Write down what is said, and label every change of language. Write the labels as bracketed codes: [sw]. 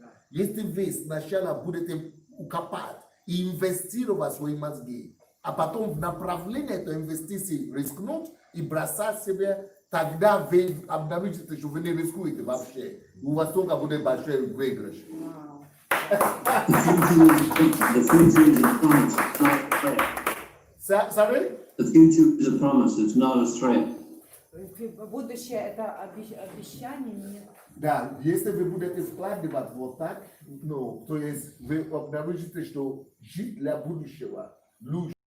[ru] Если вы сначала будете укопать и инвестировать свои мозги, а потом в направлении этой инвестиции рискнуть и бросать себе, тогда вы обнаружите, что вы не рискуете вообще. У вас только будет большой выигрыш. [en] The future is a promise, it's not a threat. Sorry? The future is a promise, it's not a threat. [ru] Будущее – это обещание, нет. Да, если вы будете вкладывать вот так, ну, то есть вы обнаружите, что жить для будущего лучше.